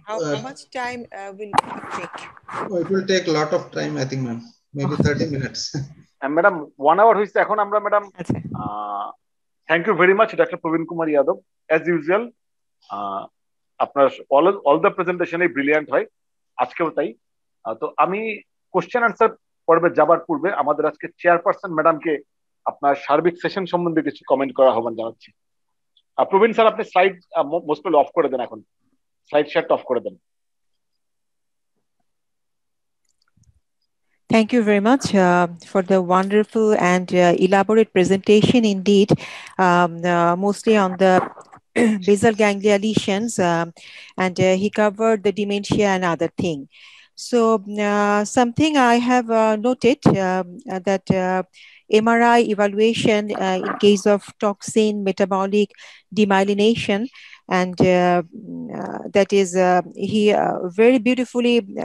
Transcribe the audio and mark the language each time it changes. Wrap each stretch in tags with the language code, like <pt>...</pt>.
<en>How much time will it take? It will take a lot of time, I think, ma'am. Maybe 30 minutes. Madam, 1 hour</en> <bn>হইছে এখন আমরা madam</bn> <en>thank you very much Dr. Praveen Kumar Yadav, as usual</en> <bn>আপনার</bn> <en>all the presentation brilliant</en> <bn>হয়, আজকেও তাই। তো আমি</bn> <en>question answer</en> <bn>পর্বে যাবার পূর্বে আমাদের আজকে চেয়ারপারসন ম্যাডামকে আপনার সার্বিক সেশন সম্বন্ধে কিছু কমেন্ট করা আহ্বান জানাচ্ছি। প্রবীণ স্যার, আপনি স্লাইড মোস্ট অফ করে দেন, এখন স্লাইড শেয়ারটা অফ করে দেন।</bn> <en>Thank you very much for the wonderful and elaborate presentation indeed, mostly on the basal ganglia lesions, and he covered the dementia and other thing. So something I have noted that MRI evaluation in case of toxin metabolic demyelination, and that is he very beautifully</en>